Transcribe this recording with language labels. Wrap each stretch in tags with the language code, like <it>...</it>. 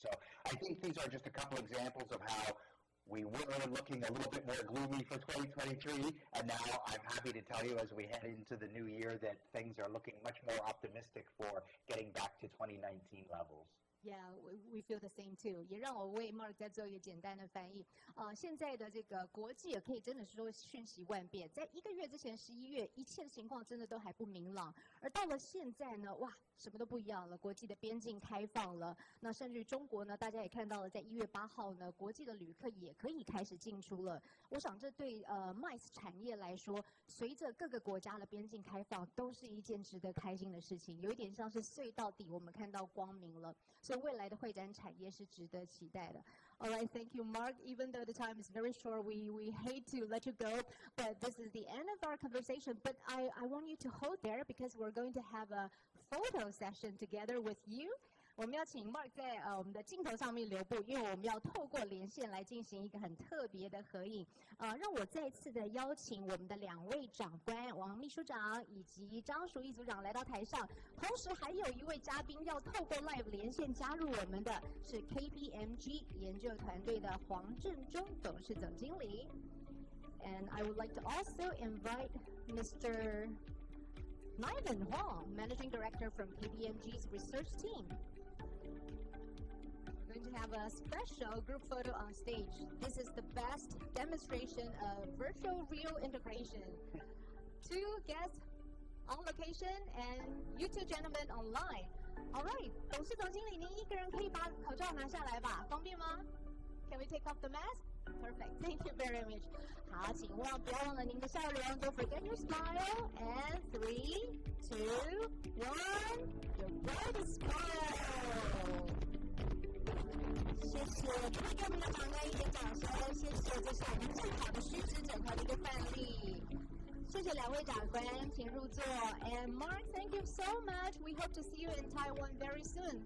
<en>So I think these are just a couple examples of how we were looking a little bit more gloomy for 2023, and now I'm happy to tell you as we head into the new year that things are looking much more optimistic for getting back to 2019 levels. Yeah, we feel the same too.</en> <zh>也让我为 Mark 再做一个简单的翻译。现在的这个国际也可以真的是说瞬息万变，在1个月之前11月，一切的情况真的都还不明朗，而到了现在呢，哇，什么都不一样了，国际的边境开放了，那甚至于中国呢，大家也看到了，在1月8号呢，国际的旅客也可以开始进出了。我想这对MICE 产业来说，随着各个国家的边境开放，都是一件值得开心的事情，有一点像是隧道底我们看到光明了。所以未来的会展产业是值得期待的。</zh> <en>All right, thank you, Mark. Even though the time is very short, we hate to let you go, but this is the end of our conversation. But I want you to hold there because we're going to have a photo session together with you.</en> <zh>我们要请 Mark 在我们的镜头上面留步，因为我们要透过连线来进行一个很特别的合影。让我再次的邀请我们的2位长官，王秘书长以及张淑仪组长来到台上，同时还有一位嘉宾要透过 Live 连线加入我们的是 KPMG 研究团队的黄正中董事总经理。</zh> <en>And I would like to also invite Mr. Niven Huang, Managing Director from KPMG's research team. We're going to have a special group photo on stage. This is the best demonstration of virtual real integration. 2 guests on location and you 2 gentlemen online. All right,</en> <zh>董事总经理，您一个人可以把口罩拿下来吧，方便吗？</zh> <en>Can we take off the mask? Perfect. Thank you very much.</en> <zh>好，请不要忘了您的笑容。</zh> <en>Don't forget your smile. And 3, 2, 1. Your brightest smile.</en> <zh>谢谢，可以给我们的长官一点掌声。谢谢，这是我们最好的虚实整合的一个范例。谢谢2位长官，请入座。</zh> <en>And Mark, thank you so much. We hope to see you in Taiwan very soon.</en>